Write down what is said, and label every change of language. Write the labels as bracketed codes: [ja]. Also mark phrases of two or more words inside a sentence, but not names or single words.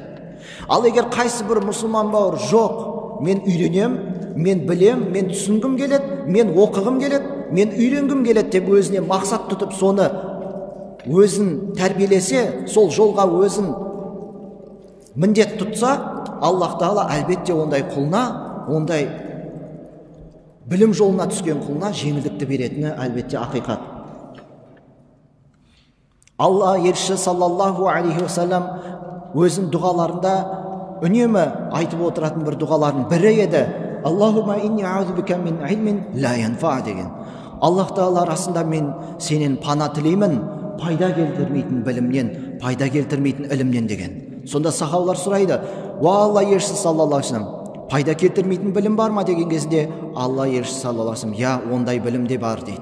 [kk] Ал егер қайсы бір мұсылман бауыр, жоқ, мен үйренем, мен білем, мен түсінгім келеді, мен оқығым келеді, мен үйренгім келеді деп өзіне мақсат тұтып, соны өзін тәрбиелесе, сол жолға өзін міндет тұтса, Аллах Тағала әлбетте ондай құлына, ондай білім жолына түскен құлына жеңілдікті беретіні әлбетте ақиқат. Алла елшісі [ar] صلى الله عليه وسلم [kk] өзінің дұғаларында үнемі айтып отыратын бір дұғалардың бірі еді. [ar] اللهم إني أعوذ بك من علم لا ينفع деген. [kk] Аллах Тағала, расында мен сенен пана тілеймін, пайда келтірмейтін білімнен, пайда келтірмейтін ілімнен деген. Сонда сахабалар сұрайды: "Уа Алла елшісі [ar] صلى الله عليه وسلم, [kk] пайда келтірмейтін білім бар ма?" деген кезде Алла елшісі [ar] صلى الله عليه وسلم: [kk] "Я, ондай білім де бар" дейді.